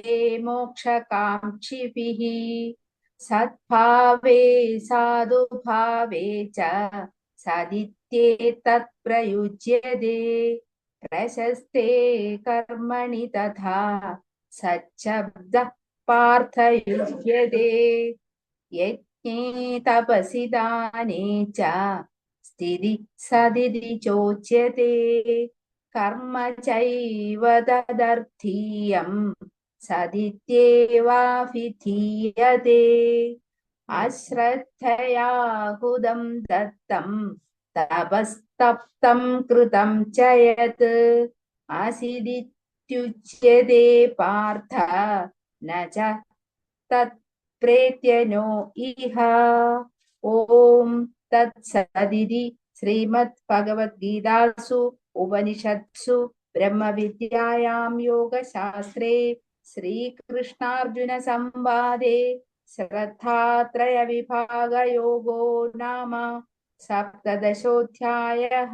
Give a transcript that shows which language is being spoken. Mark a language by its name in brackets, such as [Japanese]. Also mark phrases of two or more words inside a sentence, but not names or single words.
[Sanskrit] മോക്ഷകാംക്ഷിഭിः സദ്ഭാവേ സാധുഭാവേ ച സദിത്യേതത് പ്രയുജ്യതേ പ്രശസ്തേ കർമ്മണി തഥാ സച്ഛബ്ദഃ പാർത്ഥയുജ്യതേ യജ്ഞേ തപസി ദാനേ ച സ്ഥിതി സദിതി ചോച്യതേ കർമ്മ ചൈവ തദർത്ഥീയം സദിത്യേവാഭിധീയതേ അശ്രദ്ധയാഹുതം ദത്തം തപസ്തപ്തം കൃതം ച യത് അസിദിത്യുച്യതേ പാർത്ഥ ന ച തത് പ്രേത്യനോ ഇഹ. ഓം തത്സദിതി ശ്രീമദ് ഭഗവദ്ഗീതാസു ഉപനിഷത്സു ബ്രഹ്മവിദ്യായാം യോഗശാസ്ത്രേ ശ്രീകൃഷ്ണാർജുന സംവാദേ ശ്രദ്ധാത്രയ വിഭാഗയോഗോ നാമ സപ്തദശോധ്യായഃ.